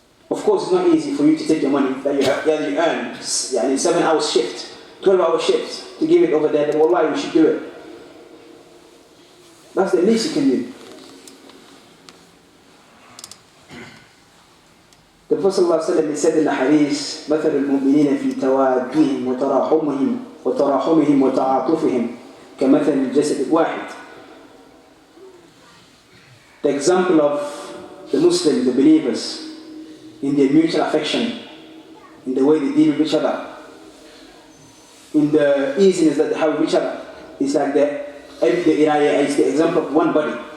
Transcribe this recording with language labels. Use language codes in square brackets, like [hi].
[en] Of course, it's not easy for you to take your money that you earn, 7 hours shift, 12-hour shift, to give it over there, but wallahi, you should do it. That's the least you can do. The Prophet ﷺ said in the hadith, [ar] مثل المؤمنين في توادهم وتراحمهم وتعاطفهم كمثل الجسد الواحد. [en] The example of the Muslims, the believers, in their mutual affection, in the way they deal with each other, in the easiness that they have with each other, is like it's the example of one body.